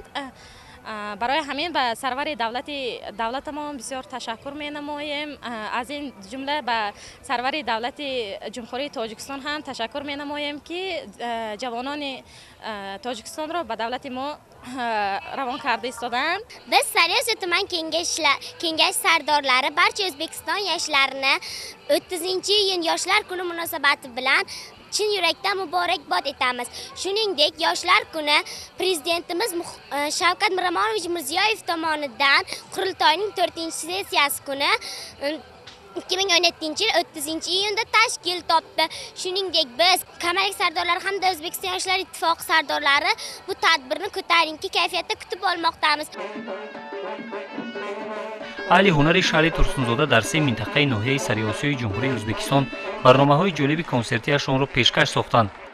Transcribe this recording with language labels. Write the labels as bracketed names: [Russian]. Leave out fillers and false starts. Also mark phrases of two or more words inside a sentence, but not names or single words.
[Tajik] барои ҳамин ба сарвари давлатамон бисёр ташаккур менамоем. аз ин ҷумла ба сарвари давлати ҷумҳурии Тоҷикистон ҳам ташаккур менамоем ки ҷавонони Тоҷикистонро ба давлати мо равон карда истоданд. [Uzbek] Biz Sariosiyo tuman kengash sardorlari barcha O'zbekiston yoshlarini 30-iyun yoshlar kuni munosabati bilan chin yurakdan muborakbod etamiz. Shuningdek, yoshlar kuni prezidentimiz Shavkat Mirziyoyev tomonidan qurultoyning 4-sessiyasi kuni 2017-yil 30-iyunda tashkil topdi. Shuningdek, biz Kamalak sardorlari hamda O'zbekiston yoshlar ittifoqi sardorlari bu tadbirni ko'tarinki kayfiyatda kutib olmoqdamiz. [Tajik] аҳли ҳунари шаҳри Турсунзода дар се минтақаи ноҳияи Сариосиёи ҷумҳурии Ӯзбекистон барномаҳои ҷолиби консертиашонро пешкаш сохтанд.